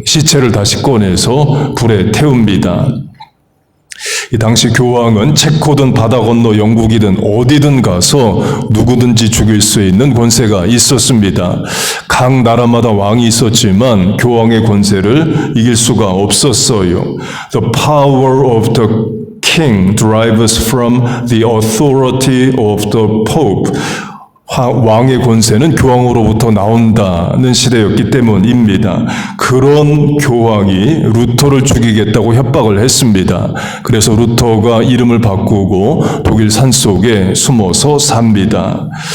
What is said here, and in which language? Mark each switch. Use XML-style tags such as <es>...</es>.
<ko>시체를 다시 꺼내서 불에 태웁니다. 이 당시 교황은 체코든 바다 건너 영국이든 어디든 가서 누구든지 죽일 수 있는 권세가 있었습니다. 각 나라마다 왕이 있었지만 교황의 권세를 이길 수가 없었어요.</ko> <en>The power of the king derives from the authority of the pope.</en> <ko>왕의 권세는 교황으로부터 나온다는 시대였기 때문입니다. 그런 교황이 루터를 죽이겠다고 협박을 했습니다. 그래서 루터가 이름을 바꾸고 독일 산속에 숨어서 삽니다.</ko>